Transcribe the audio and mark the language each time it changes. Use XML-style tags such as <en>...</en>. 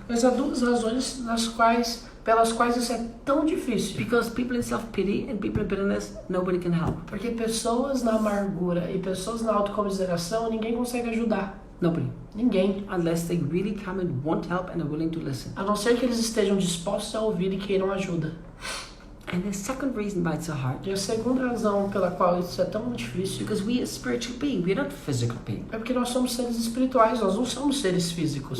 <pt>Mas há duas razões pelas quais isso é tão difícil.</pt> <en>Because people in self-pity and people in bitterness, nobody can help.</en> <pt>Porque pessoas na amargura e pessoas na autocomiseração, ninguém consegue ajudar.</pt> <en>Nobody.</en> <pt>Ninguém.</pt> <en>Unless they really come and want help and are willing to listen.</en> <pt>A não ser que eles estejam dispostos a ouvir e queiram ajuda.</pt> <en>And the second reason why it's so hard,</en> <pt>E a segunda razão pela qual isso é tão difícil</pt> <en>because we are spiritual beings, we're not physical beings.</en> <pt>é porque nós somos seres espirituais, nós não somos seres físicos.</pt>